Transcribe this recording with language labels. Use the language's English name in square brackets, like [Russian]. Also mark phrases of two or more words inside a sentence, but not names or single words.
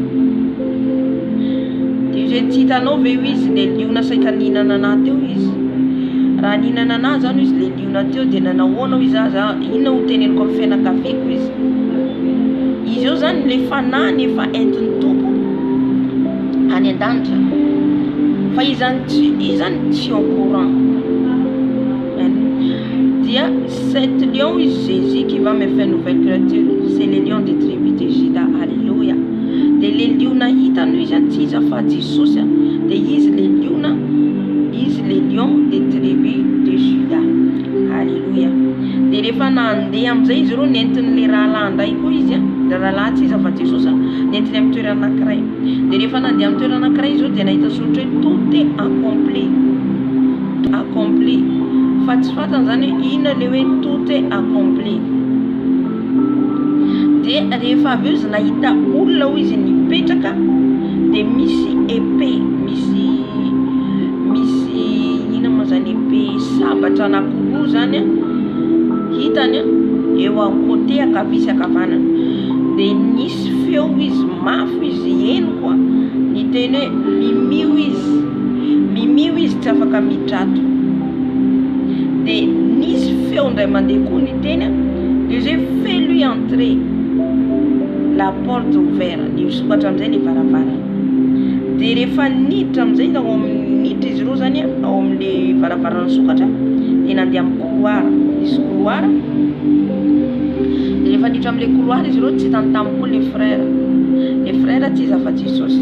[Malagasy] Dia zay tsy hitanao ve io izy le liona saika nihinana anahy teo izy. Raha nihinana anahy zany izy le liona teo dia nanahoana izy aza, inona ho teneniko amin'ny fianakaviko izy. Izy eo zany le fanahy efa entin'ny tompo any an-danitra, fa izy zany tsy [French] au courant. Dia cet lion Jésus qui va me faire nouvelle créature, c'est le lion des tribus de Juda. Alléluia. [Malagasy] Dia le liona hitany izy tsy iza fa Jesosy, dia izy [French] le lion des tribus de Juda. [Malagasy] Alléluia. Dia rehefa nandeha amin'izay izy reo nentin'le rahalahy indray koa izy dia rahalahy tsy iza fa Jesosy nentiny amin'ny toerana anankiray. Dia rehefa nandeha amin'ny toerana anankiray izy dia nahita soratra hoe [French] tout est accompli. [Malagasy] Accompli. Fa tsy fantany zany hoe inona le hoe [French] tout est accompli. [Malagasy] Dia rehefa avy eo izy nahita olona hoy izy nipetraka dia misy épée, misy ina moa zany épée sabatra anankiroa zany hitany eo amin'ny côté ankavia sy ankavanana. Dia nisy feo izy mafy izy eno koa ny teny hoe mimio izy tsy afaka miditra ato. Dia nisy feo indray mandeha koa ny teny dia zay [French] fais-lui entrer, la porte ouverte, [Malagasy] ny sokatra amin'izay le varavara. Dia rehefa niditra amin'izay ao amin'ny niditra izy ireo zany ao amin'le varavarana sokatra dia nandeha amin'ny couloir, nisy couloir. Dia rehefa niditra amin'le couloir izy ireo tsy tantamy koa le frère tsy izy afa-tsy Jesosy.